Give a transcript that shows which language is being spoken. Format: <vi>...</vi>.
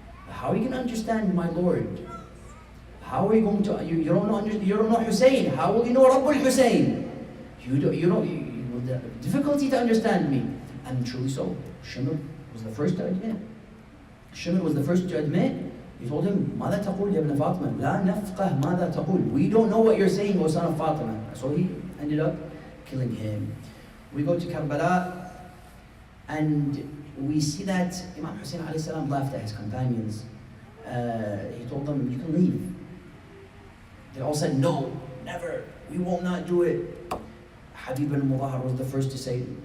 <en>How are you going to understand my Lord? How are you going to, you don't know Hussein. How will you know Rabbul Hussein? The difficulty to understand me. And truly so. Shimr was the first to admit. Shimr was the first to admit. He told him,</en> <ar>ماذا تقول يا ابن فاطمة؟ لا نفقه ماذا تقول.</ar> <en>We don't know what you're saying, O son of Fatima. So he ended up killing him. We go to Karbala, and we see that Imam Hussein alayhi salam laughed at his companions. He told them, you can leave. They all said, no, never. We will not do it. Habib al-Mudahar was the first to say,</en>